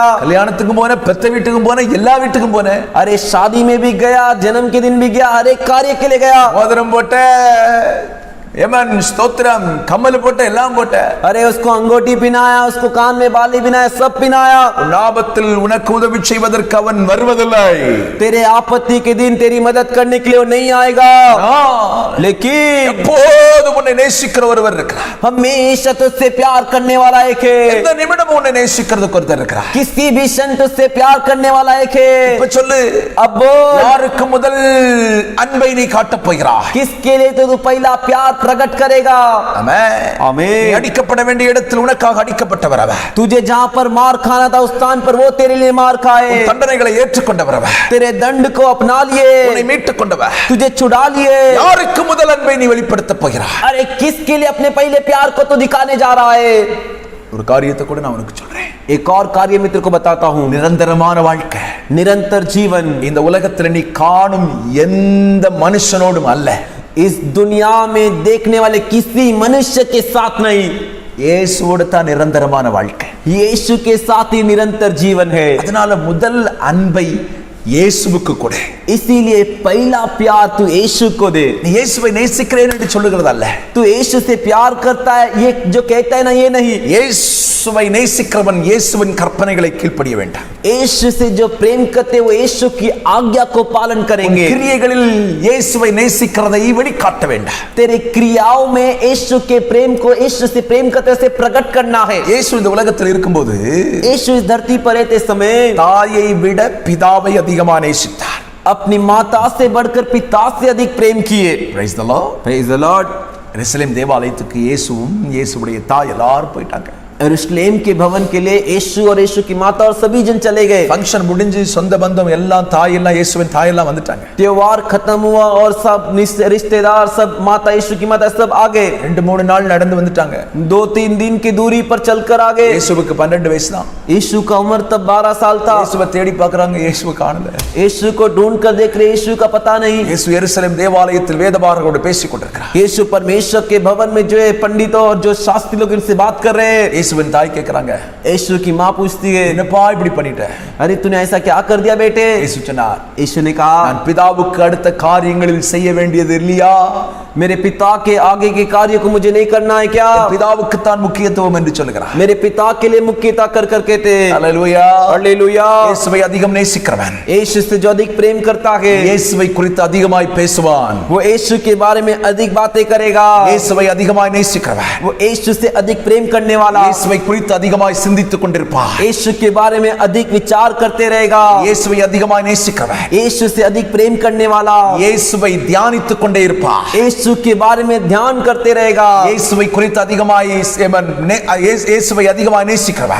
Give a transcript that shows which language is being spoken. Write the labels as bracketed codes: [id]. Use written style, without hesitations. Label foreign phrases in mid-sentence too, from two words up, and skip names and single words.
[ta] கல்யாணத்துக்கும் போன, பெத்த வீட்டுக்கும் போன, எல்லா வீட்டுக்கும் போன, [hi] अरे शादी में भी गया, जन्म के दिन भी गया, हर एक कार्य के लिए गया। [ta] மோதிரம் போட்ட, ஏமன் ஸ்தோத்திரம், கம்மல் போட்ட, எல்லாம் போட்ட, [hi] अरे उसको अंगूठी पहनाया, उसको कान में बाली पहनाया, सब पहनाया। [ta] ஆபத்தில் உனக்கு உதவி செய்வதற்கு அவன் வருவதில்லை. [hi] तेरे आपत्ति के दिन तेरी मदद करने के लिए वो नहीं आएगा, लेकिन [ta] எப்போதும் உன்னை நேசிக்கிற ஒருவர் இருக்கிறார். [hi] हमेशा तुझसे प्यार करने वाला एक है, [ta] எந்த நிமிடமும் உன்னை நேசிக்கிறதுக்கு ஒருத்தர் இருக்கிறார். [hi] किसी भी क्षण तुझसे प्यार करने वाला एक है। [ta] இப்ப சொல்லு, [hi] अब बोल, [ta] யாருக்கு முதல் அன்பை நீ காட்டப் போகிறாய்? [hi] किसके लिए तो तू पहला प्यार प्रकट करेगा? [ta] ஆமென். [hi] आमीन। [ta] நீ அடிக்கப்பட வேண்டிய இடத்தில் உனக்காக அடிக்கப்பட்டவர் அவர். [hi] तुझे जहाँ पर मार खाना था उस स्थान पर वो तेरे लिए मार खाए, [ta] உன் தண்டனைகளை ஏற்றுக்கொண்டவர் அவர். [hi] तेरे दंड को अपना लिए, [ta] உன்னை மீட்டுக் கொண்டவர். [hi] तुझे छुड़ा लिए। [ta] யாருக்கு முதல் அன்பை நீ வெளிப்படுத்தப் போகிறாய்? [hi] अरे किसके लिए अपने पहले प्यार को तो दिखाने जा रहा है? [ta] ஒரு காரியத்தை கூட நான் உனக்கு சொல்றேன். [hi] एक और कार्य मित्र को बताता हूँ, [ta] நிரந்தரமான வாழ்க்கை [hi] निरंतर जीवन [ta] இந்த உலகத்தில் நீ காணும் எந்த மனுஷனோடும் அல்ல, [hi] इस दुनिया में देखने वाले किसी मनुष्य के साथ नहीं, [ta] இயேசுவோடு தான் நிரந்தரமான வாழ்க்கை. [hi] यीशु के साथ ही निरंतर जीवन है। [ta] அதனால முதல் அன்பை இயேசுவுக்கு கொடு. [hi] इसीलिए पहला प्यार तू यीशु को दे। [ta] நீ இயேசுவை நேசிக்கிறேன் என்று சொல்லுகிறது அல்ல, [hi] तू यीशु से प्यार करता है ये जो कहता है ना, ये नहीं। [ta] இயேசுவை நேசிக்கிறவன் இயேசுவின் கற்பனைகளை கீழ்ப்படிய வேண்டாம். [hi] यीशु से जो प्रेम करते वो यीशु की आज्ञा को पालन करेंगे। [ta] கிரியைகளில் இயேசுவை நேசிக்கிறதை வெளிக்காட்ட வேண்டாம். [hi] तेरे क्रियाओं में यीशु के प्रेम को यीशु से प्रेम करते से प्रकट करना है। [ta] இயேசு இந்த உலகத்தில் இருக்கும்போது [hi] यीशु इस धरती पर रहते समय [ta] தாயை விட பிதாவை அதிகமாக நேசித்தார். [hi] अपनी माता से बढ़कर पिता से अधिक प्रेम किए। [en] Praise the Lord. Praise the Lord. [ta] எருசலேம் தேவாலயத்துக்கு இயேசுவும் இயேசுவுடைய தாய் எல்லாரும் போயிட்டாங்க. [hi] यरूशलेम के भवन के लिए यीशु और यीशु की माता और सभी जन चले गए। [ta] ஃபங்க்ஷன் முடிஞ்சு சொந்த பந்தம் எல்லாம் தாய் எல்லாம் இயேசுவின் தாய் எல்லாம் வந்துட்டாங்க. [hi] त्योहार खत्म हुआ और सब रिश्तेदार सब माता यीशु की माता सब आ गए। [ta] 2-3 நாள் நடந்து வந்துட்டாங்க. [hi] 2-3 दिन की दूरी पर चलकर आ गए। [ta] இயேசுவுக்கு 12 வயசு தான். [hi] यीशु का उम्र तब 12 साल था। [ta] இயேசுவை தேடி பார்க்கறாங்க, இயேசுவை காணல. [hi] यीशु को ढूंढ कर देख रहे, यीशु का पता नहीं। [ta] இயேசு எருசலேம் தேவாலயத்தில் வேதபாரகரோடு பேசிக் கொண்டிருக்கிறார். [hi] यीशु परमेश्वर के भवन में जो है पंडितों और जो शास्त्री लोग इनसे बात कर रहे हैं। [ta] இயேசுவின் தாய் கேக்குறாங்க, [hi] यीशु की माँ पूछती है, [ta] என்னப்பா இப்படி பண்ணிட்ட? [hi] अरे तूने ऐसा क्या कर दिया बेटे? [ta] இயேசு சொன்னார், [hi] यीशु ने कहा, [ta] நான் பிதாவுக்கு அடுத்த காரியங்களில் செய்ய வேண்டியது இல்லையா? [hi] मेरे पिता के आगे के कार्य को मुझे नहीं करना है क्या? [ta] பிதாவுக்கு தான் முக்கியத்துவம் என்று சொல்கிறார். [hi] मेरे पिता के लिए मुख्यता कर कर कहते हैं। [ta] ஹalleluya, [hi] हालेलुया। [ta] இயேசுவை அதிகம் நேசிக்கிறவன் [hi] यीशु से जो अधिक प्रेम करता है, [ta] இயேசுவை குறித்து அதிகமாய் பேசுவான். [hi] वो यीशु के बारे में अधिक बातें करेगा। [ta] இயேசுவை அதிகமாய் நேசிக்கிறவன் [hi] वो यीशु से अधिक प्रेम करने वाला, [ta] இயேசுவை குறித்து அதிகமாய் சிந்தித்துக் கொண்டிருப்பான். [hi] यीशु के बारे में अधिक विचार करते रहेगा। [ta] இயேசுவை அதிகமாய் நேசிக்கிறவன் [hi] यीशु से अधिक प्रेम करने वाला, [ta] இயேசுவை தியானித்துக் கொண்டே இருப்பான். [hi] यीशु के बारे में ध्यान करते रहेगा। [ta] இயேசுவை குறித்து அதிகமாய் இயேசுவை அதிகமாய் நேசிக்கிறவன்